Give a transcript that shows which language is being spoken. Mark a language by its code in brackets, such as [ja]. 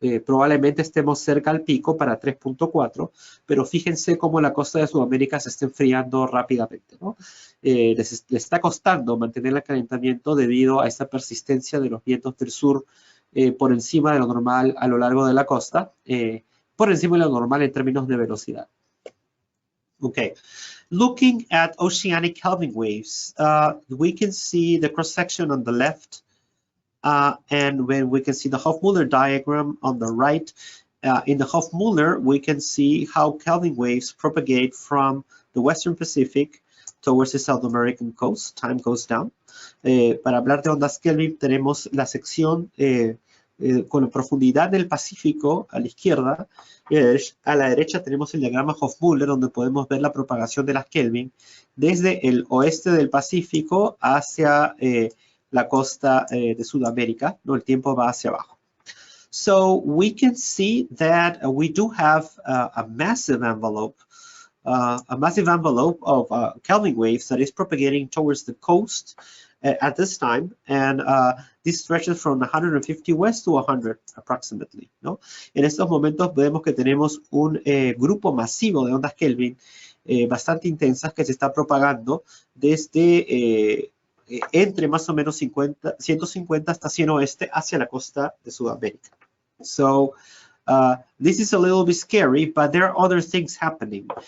[es] Probablemente estemos cerca al pico para 3.4, pero fíjense cómo la costa de Sudamérica se está enfriando rápidamente, ¿no? Les está costando mantener el calentamiento debido a esta persistencia de los vientos del sur por encima de lo normal a lo largo de la costa, por encima de lo normal en términos de velocidad. [en] Okay, looking at oceanic Kelvin waves, we can see the cross-section on the left, and when we can see the Hofmüller diagram on the right. In the Hofmüller, we can see how Kelvin waves propagate from the Western Pacific towards the South American coast. Time goes down. [es] Para hablar de ondas Kelvin, tenemos la sección con la profundidad del Pacífico a la izquierda. A la derecha tenemos el diagrama Hofmüller, donde podemos ver la propagación de las Kelvin desde el oeste del Pacífico hacia la costa de Sudamérica, ¿no? El tiempo va hacia abajo. [en] So we can see that we do have a massive envelope of Kelvin waves that is propagating towards the coast at this time, and this stretches from 150 west to 100 approximately, [es] ¿no? En estos momentos vemos que tenemos un grupo masivo de ondas Kelvin bastante intensas que se está propagando desde entre más o menos 150 hasta 100 oeste hacia la costa de Sudamérica. [en] So this is a little bit scary, but there are other things happening.